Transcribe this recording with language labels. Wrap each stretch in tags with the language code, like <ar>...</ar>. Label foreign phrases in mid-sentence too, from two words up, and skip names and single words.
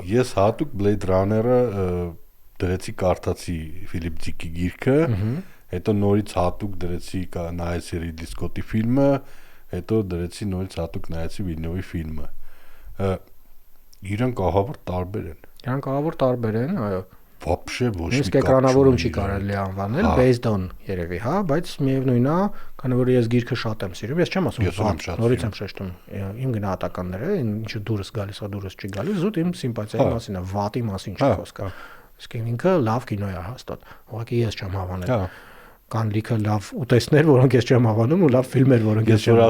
<hy>Ես հատուկ Blade Runner-ը դրեցի կարդացի Ֆիլիպ Դիկի գիրքը, հետո նորից հատուկ դրեցի նայեցի Ռիդլի Սկոթի ֆիլմը, հետո դրեցի նորից հատուկ նայեցի Վիլնյովի ֆիլմը։ Իրանք ահավոր տարբեր են, այո։ Вообще ոչ մի կապ չունի։ Էկրանավորում չի կարելի անվանել,</hy> <en>based on</en> <hy>երևի, հա, բայց միևնույնն է, քանի որ ես գիրքը շատ եմ սիրում, ես չեմ ասում, նորից եմ շեշտում, իմ գնահատականները, ինչը դուրս գալիս է, դուրս չի գալիս, զուտ իմ սիմպաթիայի մասին է, վատի մասին չի խոսքը։ Իսկ ինքը լավ կինո է հաստատ։ Ուղղակի ես չեմ հավանել։ Կան լիքը լավ ուտեստներ, որոնք ես չեմ հավանում, ու լավ ֆիլմեր, որոնք ես չեմ</hy>